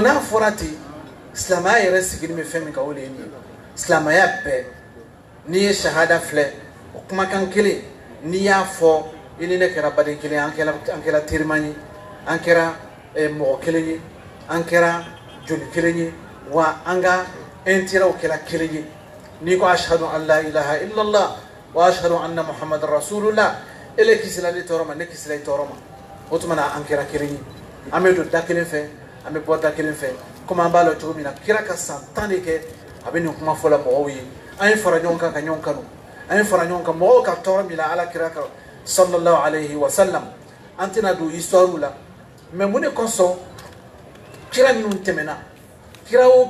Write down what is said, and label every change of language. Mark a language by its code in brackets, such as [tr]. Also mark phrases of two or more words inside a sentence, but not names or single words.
[bm] n'a fɔra ten silamɛya yɛrɛ sigili bɛ fɛn min kan o de ye nin ye silamɛya bɛɛ n'i ye shahada filɛ o kumakan kelen n'i y'a fɔ i ni ne kɛra baden kelen an kɛra teriman ye an kɛra mɔgɔ kelen ye an kɛra joli kelen ye wa an ka intérêtw kɛra kelen ye n'i ko [ar] أشهد أن لا إله إلا الله وأشهد أن محمدا رسول الله [bm] ele kisila ni tɔɔrɔ ma ne kisila i tɔɔrɔ ma o tuma na an kɛra kelen ye an bɛ don da kelen fɛ an bɛ bɔ da kelen fɛ komi an b'a la cogo min na kira ka san 10 de kɛ a bɛ nin kuma fɔla mɔgɔw ye an ye fara ɲɔgɔn kan ka ɲɔgɔn kanu an ye fara ɲɔgɔn kan mɔgɔw ka tɔɔrɔ min na ala kira ka [ar] صلى الله عليه وسلم [bm] antina do histoire la mais mun konso kira minnu tɛmɛna kira o